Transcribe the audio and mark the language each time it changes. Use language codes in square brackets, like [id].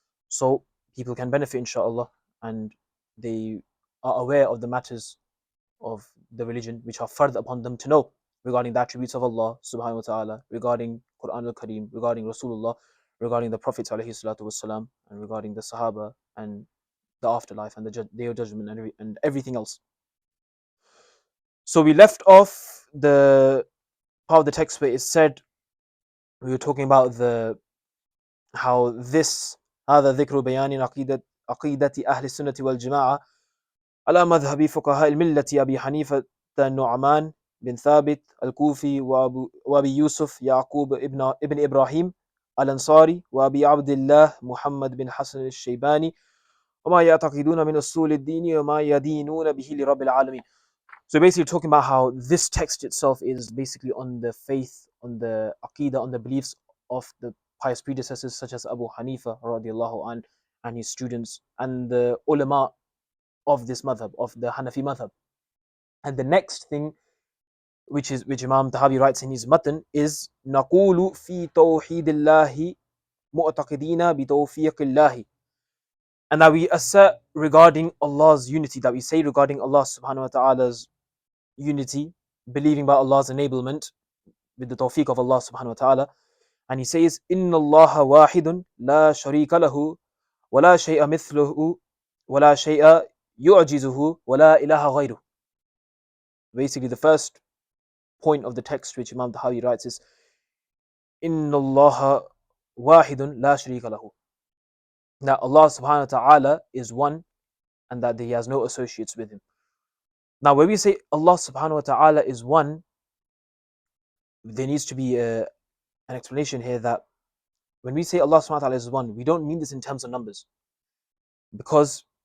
[en] So, people can benefit, inshallah, and they are aware of the matters of the religion which are further upon them to know, regarding the attributes of Allah subhanahu wa ta'ala, regarding Quran al-Kareem, regarding Rasulullah, regarding the Prophet alayhi salatu wasalam, and regarding the Sahaba and the afterlife and the day of judgment and everything else. So we left off the part of the text where it said, we were talking about how this [ar] هذا ذكر بيان عقيدة أهل السنة والجماعة على مذهب فقهاء الملة أبي حنيفة النعمان بن ثابت الكوفي وأبي يوسف يعقوب ابن إبراهيم الأنصاري وأبي عبد الله محمد بن حسن الشيباني وما يعتقدون من أصول الدين وما يدينون به لرب العالمين. [en] So basically talking about how this text itself is basically on the faith, on the Aqeedah, on the beliefs of the pious predecessors such as Abu Hanifa radiallahu anh and his students and the ulama of this madhab, of the Hanafi madhab. And the next thing which Imam Tahawi writes in his matan is [ar] نقول في توحيد الله معتقدين بتوفيق الله. [en] And that we assert regarding Allah's unity, that we say regarding Allah subhanahu wa ta'ala's unity, believing by Allah's enablement with the tawfiq of Allah subhanahu wa ta'ala. And he says, [ar] إن الله واحد لا شريك له ولا شيء مثله ولا شيء يعجزه ولا إله غيره. [en] Basically, the first point of the text which Imam Tahawi writes is [ar] إن الله واحد لا شريك له. [en] That Allah subhanahu wa ta'ala is one and that he has no associates with him. Now, when we say Allah subhanahu wa ta'ala is one, there needs to be an explanation here that when we say Allah subhanahu wa ta'ala is one, we don't mean this in terms of numbers. Because